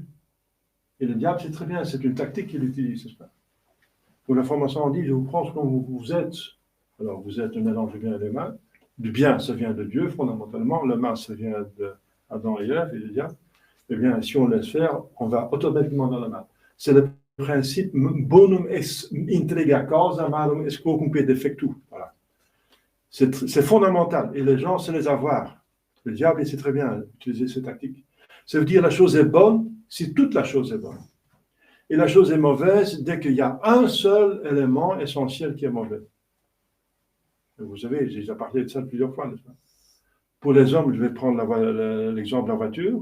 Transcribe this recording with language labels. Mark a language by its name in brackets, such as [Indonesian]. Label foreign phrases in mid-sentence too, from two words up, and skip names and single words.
[French] Et le diable, c'est très bien, c'est une tactique qu'il utilise, n'est-ce pas? Pour la formation, on dit, je vous prends ce que vous êtes. Alors, vous êtes un mélange du bien et du mal. Du bien, ça vient de Dieu, fondamentalement. Le mal, ça vient d'Adam et Ève et du diable. Eh bien, si on laisse faire, on va automatiquement dans le mal. C'est le principe [Latin] bonum est intriga causa, malum est quocumque defectu. [French] Voilà. C'est fondamental. Et les gens, c'est les avoir. Le diable, il sait très bien utiliser ces tactiques. Ça veut dire la chose est bonne si toute la chose est bonne. Et la chose est mauvaise dès qu'il y a un seul élément essentiel qui est mauvais. Et vous savez, j'ai déjà parlé de ça plusieurs fois, n'est-ce pas? Pour les hommes, je vais prendre l'exemple de la voiture.